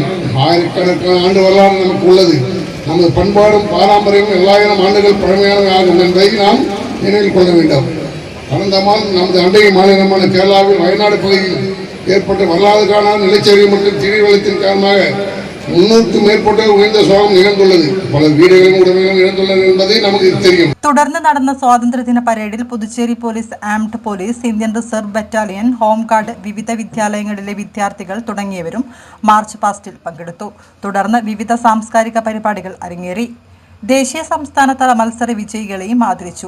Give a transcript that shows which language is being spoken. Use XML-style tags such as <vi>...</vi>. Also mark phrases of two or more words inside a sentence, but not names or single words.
<ta>ஆயிரக்கணக்கான ஆண்டு வரலாறு நமக்கு உள்ளது. நமது பண்பாடும் பாரம்பரியமும் 1000 ஆண்டுகள் பழமையானவை ஆகும் என்பதை நாம் நினைவில் கொள்ள வேண்டும். கடந்த மாதம் நமது அண்டை மாநிலமான கேரளாவில் வயநாடு பகுதியில் ஏற்பட்ட வரலாறு காணாத நிலச்சரிவு மற்றும் திடீர் வெள்ளத்தின் காரணமாக 300க்கும் மேற்பட்ட உயர்ந்த சோகம் நிகழ்ந்துள்ளது. பல வீடுகளின் உடமைகள் இழந்துள்ளது என்பதை நமக்கு தெரியும்.</ta> <ml>തുടർന്ന് നടന്ന സ്വാതന്ത്ര്യദിന പരേഡിൽ പുതുച്ചേരി പോലീസ്,</ml> <en>armed police,</en> <ml>ഇന്ത്യൻ റിസർവ് ബറ്റാലിയൻ,</ml> <en>home guard,</en> <ml>വിവിധ വിദ്യാലയങ്ങളിലെ വിദ്യാർത്ഥികൾ തുടങ്ങിയവരും</ml> <en>march past</en> <ml>പങ്കെടുത്തു. തുടർന്ന് വിവിധ സാംസ്കാരിക പരിപാടികൾ അരങ്ങേറി. ദേശീയ സംസ്ഥാന തല മത്സര വിജയികളെയും ആദരിച്ചു.</ml>